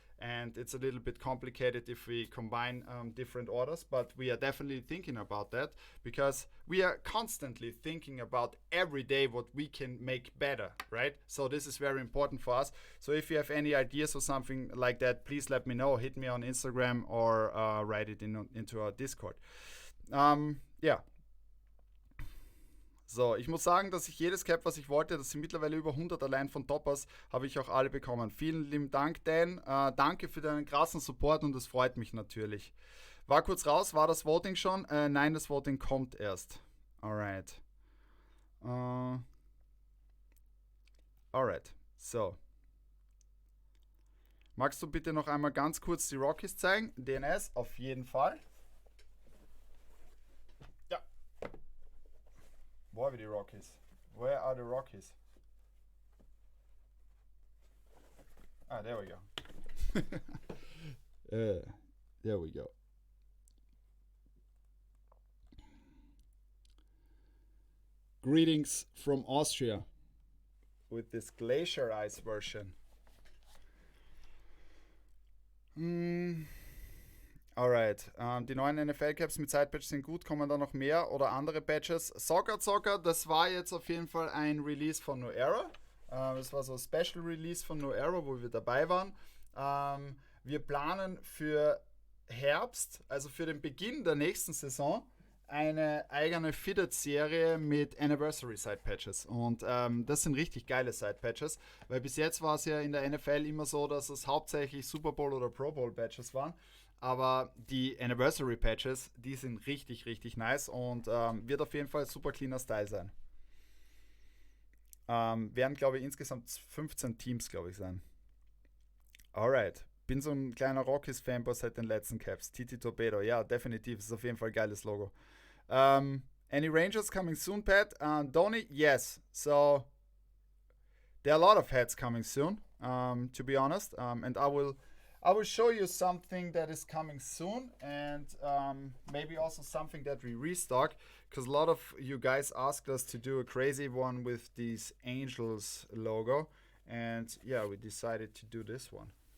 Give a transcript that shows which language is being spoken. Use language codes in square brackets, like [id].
[en] And it's a little bit complicated if we combine different orders, but we are definitely thinking about that because we are constantly thinking about every day what we can make better, right? So this is very important for us. So if you have any ideas or something like that, please let me know. Hit me on Instagram or write it into our Discord. [de] Ja. So, ich muss sagen, dass ich jedes Cap, was ich wollte, das sind mittlerweile über 100 allein von Toppers, habe ich auch alle bekommen. Vielen lieben Dank, Dan. Danke für deinen krassen Support und das freut mich natürlich. War kurz raus, war das Voting schon? Nein, das Voting kommt erst. Alright. Alright, so. Magst du bitte noch einmal ganz kurz die Rockies zeigen? DNS, auf jeden Fall. Wo [en] are die Rockies? Where are the Rockies? Ah, there we go. There we go. Greetings from Austria with this glacier ice version. [de] Alright, die neuen NFL-Caps mit Side-Patch sind gut, kommen da noch mehr oder andere Patches? Soccer, das war jetzt auf jeden Fall ein Release von New Era. Das war so ein Special Release von No Error, wo wir dabei waren. Wir planen für Herbst, also für den Beginn der nächsten Saison, eine eigene Fitted-Serie mit Anniversary Side-Patches. Und das sind richtig geile Side-Patches, weil bis jetzt war es ja in der NFL immer so, dass es hauptsächlich Super Bowl oder Pro Bowl-Patches waren. Aber die Anniversary Patches, die sind richtig, richtig nice und wird auf jeden Fall super cleaner Style sein. Werden, glaube ich, insgesamt 15 Teams, glaube ich, sein. Alright. Bin so ein kleiner Rockies-Fanboy seit den letzten Caps. Titi Torpedo, ja, definitiv. Ist auf jeden Fall ein geiles Logo. [en] Any Rangers coming soon, Pat? Donny, yes. So, there are a lot of hats coming soon, to be honest. And I will show you something that is coming soon, and maybe also something that we restock, because a lot of you guys asked us to do a crazy one with these angels logo, and yeah, we decided to do this one.